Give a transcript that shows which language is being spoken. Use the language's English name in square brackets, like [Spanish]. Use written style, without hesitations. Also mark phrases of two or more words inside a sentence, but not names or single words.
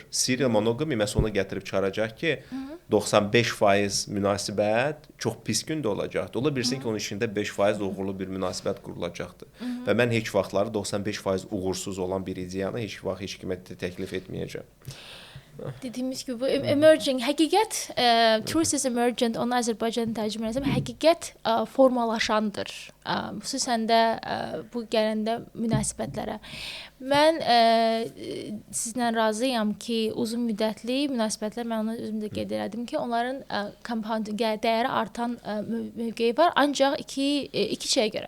[Azerbaijani] Serial monogami məhz ona gətirib çıxaracaq ki, 95% münasibət çox pis gündə olacaqdır. Ola bilsin ki, onun içində 5% uğurlu bir münasibət qurulacaqdır. Və mən heç vaxtları 95% uğursuz olan bir ideyanı heç vaxt heç kimə təklif etməyəcəm. Dediyimiz gibi bu emerging, həqiqət, [English] truth is emergent, [Azerbaijani] onu Azərbaycan tərcümə etsəm, həqiqət formalaşandır. Xüsusən də bu gələndə münasibətlərə. Mən sizlə razıyam ki, uzun müddətli münasibətlər, mən onu özümdə qeyd elədim ki, onların compound dəyəri artan mövqeyi var, ancaq iki şeyə görə.